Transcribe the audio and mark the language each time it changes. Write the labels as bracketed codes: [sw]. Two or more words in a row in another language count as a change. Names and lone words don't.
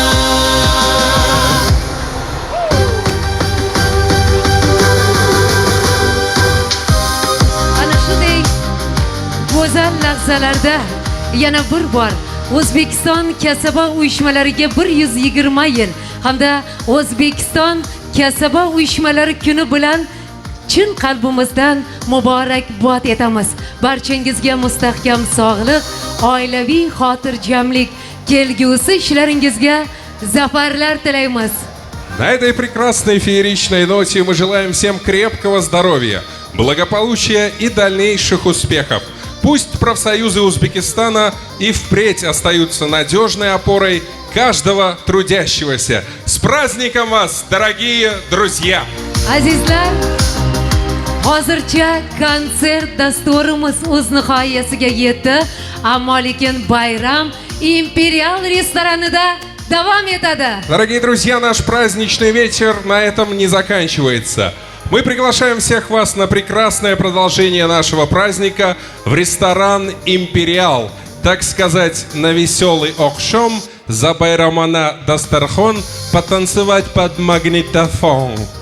[uz] Ana shunday go'zal lahzalarda yana bir bor O'zbekiston kasaba uyushmalariga 120 yil hamda O'zbekiston kasaba uyushmalari kuni bilan chin qalbimizdan muborakbod etamiz. Barchangizga mustahkam sog'lik, oilaviy xotirjamlik, kelgusi ishlaringizga zafarlar tilaymiz. [ru] На этой прекрасной фееричной ноте мы желаем всем крепкого здоровья, благополучия и дальнейших успехов. Пусть профсоюзы Узбекистана и впредь остаются надежной опорой каждого трудящегося. С праздником вас, дорогие друзья! [uz] Azizlar, hozircha konsert dasturimiz o'z nihoyasiga yetdi, ammo lekin bayram Imperial restoranida davom etadi. [ru] Дорогие друзья, наш праздничный вечер на этом не заканчивается. Мы приглашаем всех вас на прекрасное продолжение нашего праздника в ресторан «Империал». Так сказать, на веселый окшом, за байрамана дастархон, потанцевать под магнитофон.